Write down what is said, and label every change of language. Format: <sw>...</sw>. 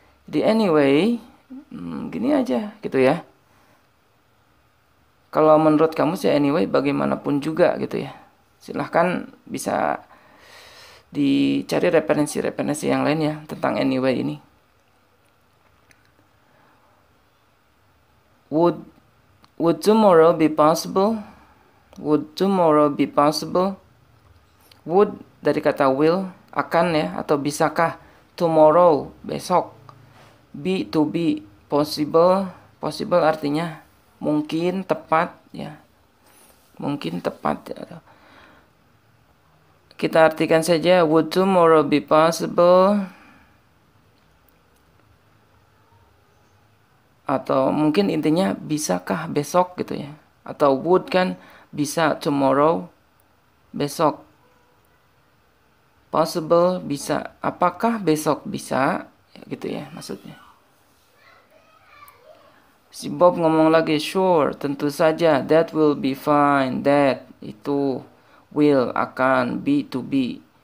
<id>Jadi anyway, gini aja gitu ya. Kalau menurut kamu sih anyway bagaimanapun juga gitu ya. Silahkan bisa dicari referensi-referensi yang lain ya tentang anyway ini.</id> <en>Would tomorrow be possible? Would tomorrow be possible?</en> <id>Would dari kata will, akan ya, atau bisakah? Tomorrow, besok. Be, to be. Possible, possible artinya mungkin, tepat ya. Mungkin tepat ya. Kita artikan saja,</id> <en>would tomorrow be possible?</en> <id>Atau mungkin intinya bisakah besok gitu ya. Atau would kan bisa tomorrow, besok. Possible bisa, apakah besok bisa ya, gitu ya maksudnya. Si Bob ngomong lagi,</id> <en>sure,</en> <id>tentu saja,</id> <en>that will be fine, that, itu, will, akan, be, to be.</en>